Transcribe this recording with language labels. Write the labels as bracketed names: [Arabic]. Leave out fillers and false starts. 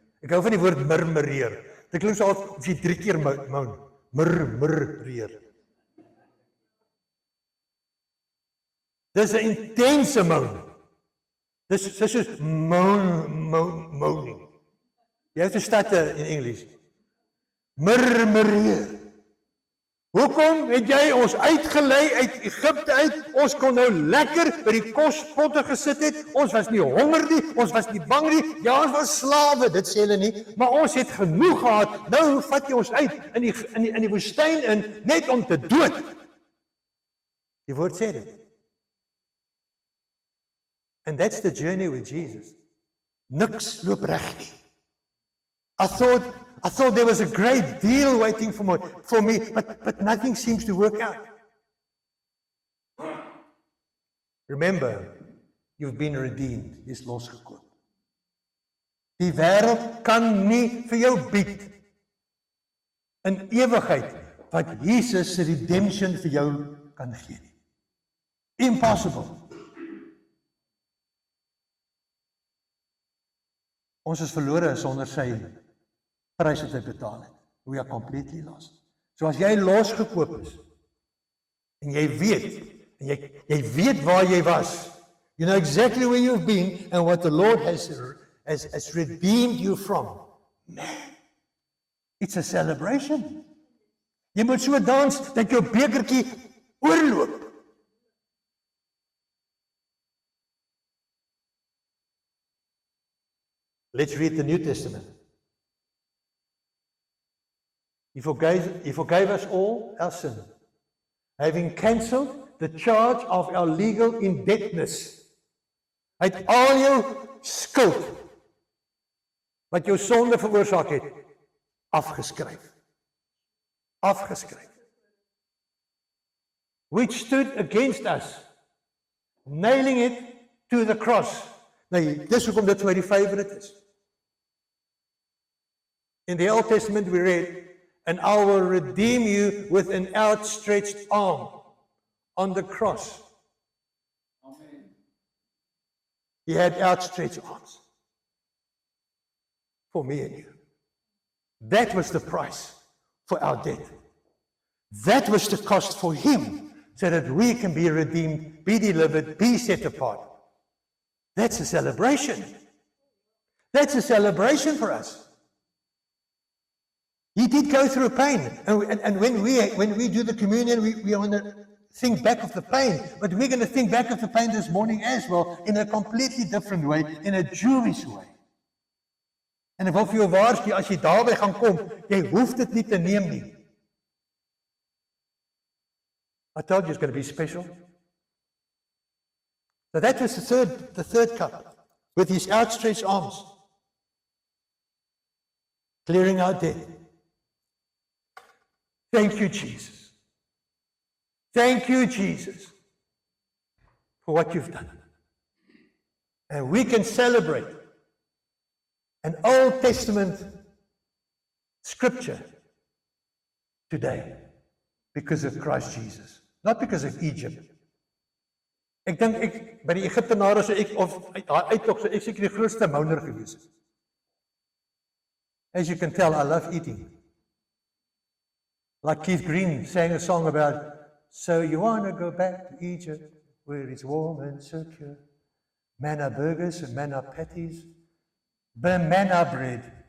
[Afrikaans] Ek hou van die woord murmureer. Dit klink so of jy 3 keer moan. Murmureer. Dis 'n intense moan. Dis soos moaning. Jy het verstaan in Engels. Murmureer. Hoekom het jy ons uitgelei uit Egipte uit? Ons kon nou lekker by die kospotte gesit het. Ons was nie honger nie, ons was nie bang nie. Ja, ons was slawe, dit sê hulle nie, maar ons het genoeg gehad. Nou vat jy ons uit in die woestyn in net om te dood. Die woord sê dit. [English] And that's the journey with Jesus. [Afrikaans] Niks loop reg nie. [English] I thought there was a great deal waiting for me, but nothing seems to work out. Remember, you've been redeemed. [Afrikaans] Jy's losgekoop. Die wêreld kan nie vir jou bied in ewigheid wat Jesus se redemption vir jou kan gee nie. Impossible. Ons is verlore sonder sy prys wat hy betaal het. [English] We are completely lost. [Afrikaans] So as jy losgekoop is, en jy weet waar jy was, [English] you know exactly where you've been and what the Lord has redeemed you from. Man, it's a celebration. [Afrikaans] Jy moet so dans dat jou bekertjie oorloop. [English] Let's read the New Testament. He forgave us all our sin, having cancelled the charge of our legal indebtedness. [Afrikaans] Hy het al jou skuld wat jou sonde veroorsaak het, afgeskryf. [English] Which stood against us, nailing it to the cross. [Afrikaans] Nou, dis hoekom dit vir my die favorite is. [English] In the Old Testament we read, and I will redeem you with an outstretched arm on the cross. Amen. He had outstretched arms for me and you. That was the price for our debt. That was the cost for him, so that we can be redeemed, be delivered, be set apart. That's a celebration. That's a celebration for us. He did go through pain, and when we do the communion, we are on the think back of the pain, but we're going to think back of the pain this morning as well, in a completely different way, in a Jewish way. [Afrikaans] En ek wil vir jou waarsku, as jy daarby gaan kom, jy hoef dit nie te neem nie. [English] I told you it's going to be special. So that was the third cup, with his outstretched arms, clearing our debt. Thank you, Jesus. Thank you, Jesus, for what you've done. And we can celebrate an Old Testament scripture today because of Christ Jesus, not because of Egypt. [Afrikaans] Ek dink by die Egiptenare sou ek of uittog sou ek seker die grootste mouner gewees het. [English] As you can tell, I love eating. Like Keith Green sang a song about, so you want to go back to Egypt where it's warm and secure. Manna burgers and manna patties, manna bread.